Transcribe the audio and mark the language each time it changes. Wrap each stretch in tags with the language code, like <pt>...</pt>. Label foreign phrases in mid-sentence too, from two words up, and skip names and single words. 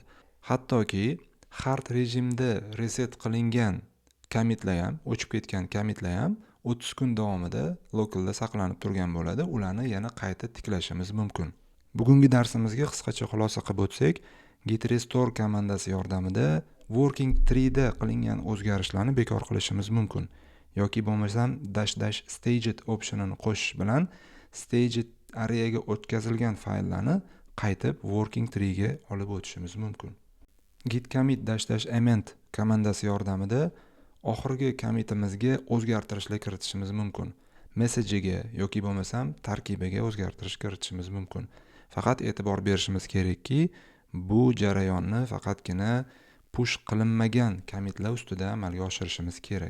<uz>Hattoki hard rejimda reset qilingan commitlar ham, o'chib ketgan commitlar ham 30 kun davomida localda saqlanib turgan bo'ladi. Ularni yana qayta tiklashimiz mumkin. Bugungi darsimizga qisqacha xulosa qilib o'tsak, git restore komandasi yordamida</uz> <en>working tree</en> <uz>da qilingan o'zgarishlarni bekor qilishimiz mumkin. Yoki bo'lmasam --staged optionini qo'shish bilan staged arrayga o'tkazilgan fayllarni qaytib</uz> <en>working tree</en> <uz>ga olib o'tishimiz mumkin. Git commit -amend komandasi yordamida oxirgi commitimizga o'zgartirishlar kiritishimiz mumkin. Message'iga yoki bo'lmasam tarkibiga o'zgartirish kiritishimiz mumkin. Faqat e'tibor berishimiz kerakki, bu jarayonni faqatgina push qilinmagan commitlar ustida amalga oshirishimiz kerak.</uz>